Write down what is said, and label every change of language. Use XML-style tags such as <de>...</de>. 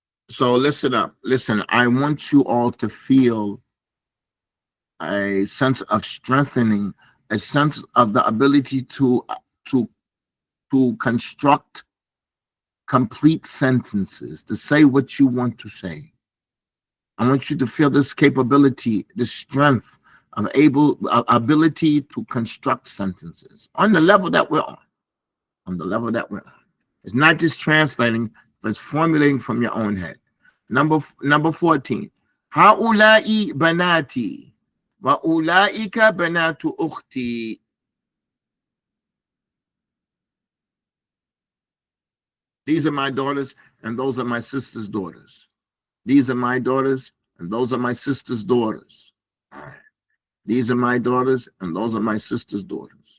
<en>So listen up. Listen, I want you all to feel a sense of strengthening, a sense of the ability to construct complete sentences, to say what you want to say. I want you to feel this capability, this strength of ability to construct sentences on the level that we're on. On the level that we're on. It's not just translating, but it's formulating from your own head. Number 14.</en> <ar>هؤلاء بناتي وأولئك بنات أختي.</ar> <en>These are my daughters, and those are my sister's daughters. These are my daughters, and those are my sister's daughters. These are my daughters, and those are my sister's daughters.</en>